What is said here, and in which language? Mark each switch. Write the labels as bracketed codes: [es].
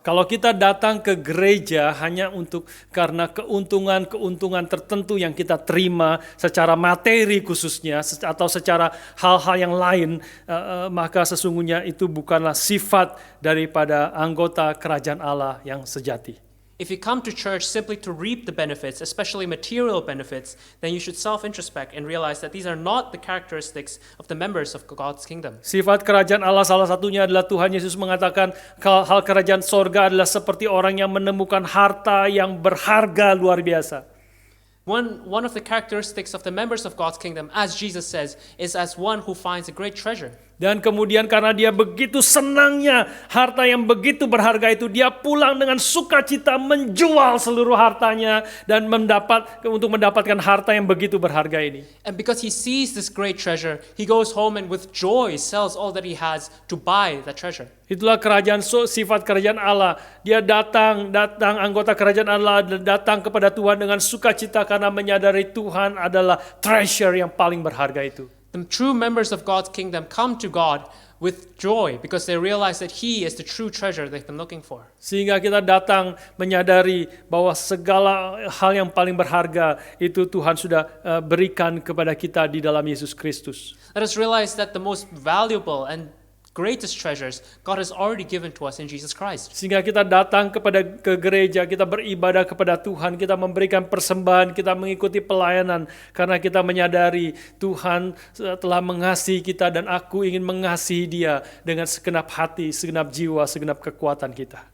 [id] Kalau kita datang ke gereja hanya karena keuntungan tertentu yang kita terima secara materi khususnya atau secara hal-hal yang lain, maka sesungguhnya itu bukanlah sifat daripada anggota kerajaan Allah yang sejati. [en] If you come to church simply to reap the benefits, especially material benefits, then you should self-introspect and realize that these are not the characteristics of the members of God's kingdom. [id] Sifat kerajaan Allah salah satunya adalah Tuhan Yesus mengatakan hal kerajaan sorga adalah seperti orang yang menemukan harta yang berharga luar biasa. [en] One of the characteristics of the members of God's kingdom, as Jesus says, is as one who finds a great treasure. [id] Dan kemudian karena dia begitu senangnya harta yang begitu berharga itu, dia pulang dengan sukacita menjual seluruh hartanya dan untuk mendapatkan harta yang begitu berharga ini. [en] And because he sees this great treasure, he goes home and with joy sells all that he has to buy that treasure. [id] Itulah sifat kerajaan Allah. Dia datang anggota kerajaan Allah datang kepada Tuhan dengan sukacita karena menyadari Tuhan adalah treasure yang paling berharga itu. [en] The true members of God's kingdom come to God with joy because they realize that He is the true treasure they've been looking for. [id] Sehingga kita datang menyadari bahwa segala hal yang paling berharga itu Tuhan sudah berikan kepada kita di dalam Yesus Kristus. [en] Let us realize that the most valuable and greatest treasures God has already given to us in Jesus Christ. [id] Sehingga kita datang ke gereja, kita beribadah kepada Tuhan, kita memberikan persembahan, kita mengikuti pelayanan karena kita menyadari Tuhan telah mengasihi kita dan aku ingin mengasihi Dia dengan segenap hati, segenap jiwa, segenap kekuatan kita.